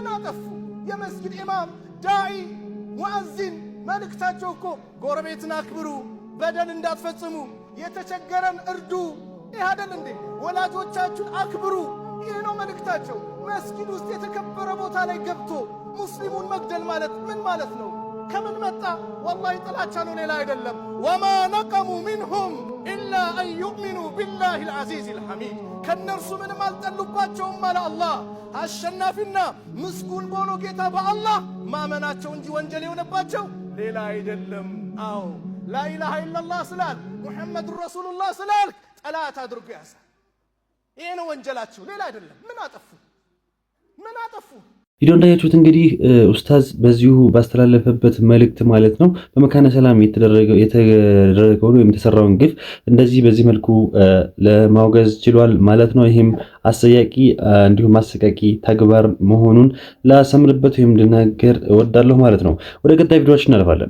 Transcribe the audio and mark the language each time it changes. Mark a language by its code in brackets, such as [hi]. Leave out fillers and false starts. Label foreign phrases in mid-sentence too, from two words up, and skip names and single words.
[am] አጠፉ የመስጊድ ኢማም ዳኢ ሙአዚን መልእክታቸው እኮ ጎረቤትን አክብሩ በደል እንዳትፈጽሙ የተቸገረን እርዱ ይህ አይደል እንዴ ወላጆቻችሁን አክብሩ ይሄ ነው መልእክታቸው መስጊድ ውስጥ የተከበረ ቦታ ላይ ገብቶ ሙስሊሙን መግደል ማለት ምን ማለት ነው ከምን መጣ والله ጥላቻ ነው ሌላ አይደለም [ar] وما نقموا منهم الا ان يؤمنوا بالله العزيز الحميد [am] ከነርሱ ምንም አልጠሉባቸውም ማለት አላህ አሸናፊና ምስጉን በሆነው ጌታ በአላህ ማመናቸው እንጂ ወንጀል የሆነባቸው ሌላ አይደለም አዎ [ar] لا اله الا الله [am] ስላል [ar] محمد رسول الله [am] ስላል ጠላት አድርጎ ያሳ ይሄ ነው ወንጀላቸው ሌላ አይደለም ምን አጠፉ ቪዲዮ እንዳያችሁት እንግዲህ ኡስታዝ በዚሁ ባስተላለፈበት መልእክት ማለት ነው በመካነ ሰላም የተደረገው ነው የተሰራውን ግፍ እንደዚህ በዚህ መልኩ ለማውገዝ ችሏል ማለት ነው ይሄም አሰያቂ እንዲሁም አሰቃቂ ተግባር መሆኑን ላሰምርበት ወይም እንድናገር እወዳለሁ ማለት ነው ወደ ቀጣይ ቪዲዮዎች እናልፋለን